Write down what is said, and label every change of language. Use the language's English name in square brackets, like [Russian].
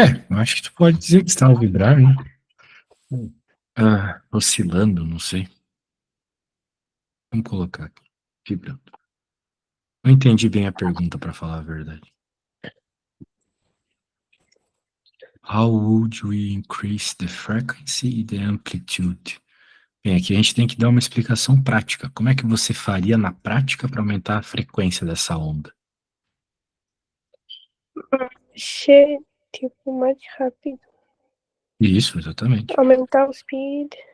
[Portuguese] Eu acho que tu pode dizer que está a vibrar, né? Oscilando, não sei. Vamos colocar aqui. Vibrando. Não entendi bem a pergunta, para falar a verdade. [English] How would we increase the frequency and the amplitude? [Portuguese] Bem, aqui a gente tem que dar uma explicação prática. Como é que você faria na prática para aumentar a frequência dessa onda? Mexer, tipo, mais rápido. Isso, exatamente. Aumentar o speed.